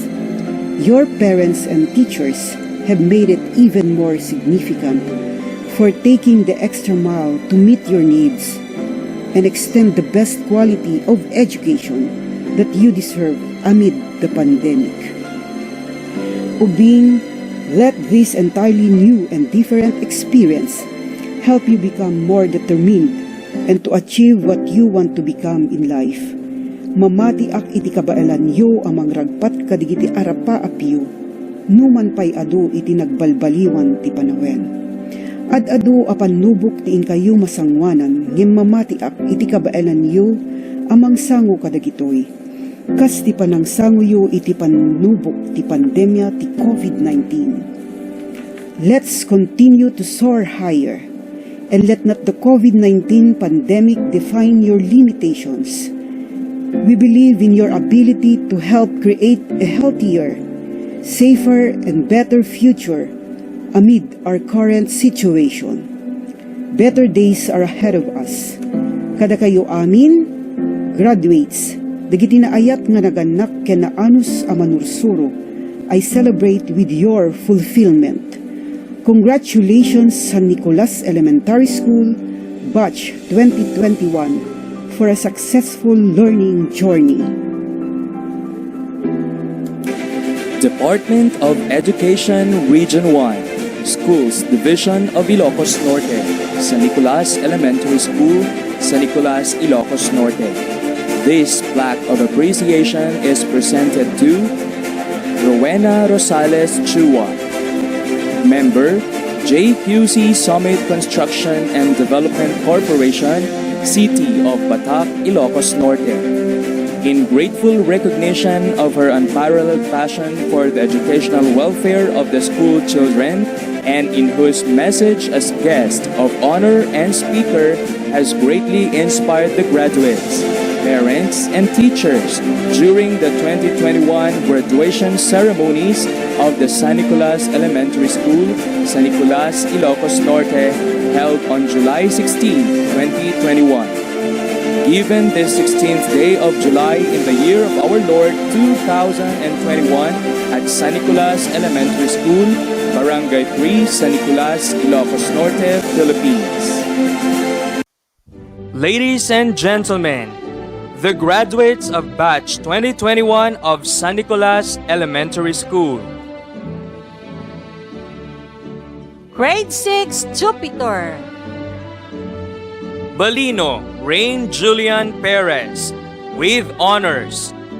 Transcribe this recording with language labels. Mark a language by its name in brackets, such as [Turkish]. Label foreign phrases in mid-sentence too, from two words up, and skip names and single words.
[English] Your parents and teachers have made it even more significant for taking the extra mile to meet your needs and extend the best quality of education that you deserve amid the pandemic. Ubing, let this entirely new and different experience help you become more determined and to achieve what you want to become in life. [Iloko] Mamati ak iti kabailan yo amang ragpat kadigiti arapa apiyo, numan pay adu iti nagbalbaliwan ti panawen. Ad-adu apan nubok ti inkayo masangwanan, ngem mamati ak iti kabailan yo amang sango kadagitoy. Kas ti panang sango yo iti panubok ti pandemya ti COVID-19. [English] Let's continue to soar higher, and let not the COVID-19 pandemic define your limitations. We believe in your ability to help create a healthier, safer, and better future amid our current situation. Better days are ahead of us. [Iloko] Kada kayo amin, graduates, dagiti naayat nga naganak ken naanus a manursuro, [English] I celebrate with your fulfillment. Congratulations sa Nicolas Elementary School, Batch 2021, for a successful learning journey. Department of Education Region 1, Schools Division of Ilocos Norte, San Nicolas Elementary School, San Nicolas, Ilocos Norte. This plaque of appreciation is presented to Rowena Rosales Chua, Member, JQC Summit Construction and Development Corporation, City of Batac, Ilocos Norte. In grateful recognition of her unparalleled passion for the educational welfare of the school children, and in whose message as guest of honor and speaker has greatly inspired the graduates, parents, and teachers during the 2021 graduation ceremonies of the San Nicolas Elementary School, San Nicolas, Ilocos Norte, held on July 16, 2021. Given this 16th day of July in the year of our Lord 2021 at San Nicolas Elementary School, Barangay 3, San Nicolas, Ilocos Norte, Philippines. Ladies and gentlemen, the graduates of Batch 2021 of San Nicolas Elementary School. Grade 6 Jupiter. Balino Rain Julian Perez, with honors.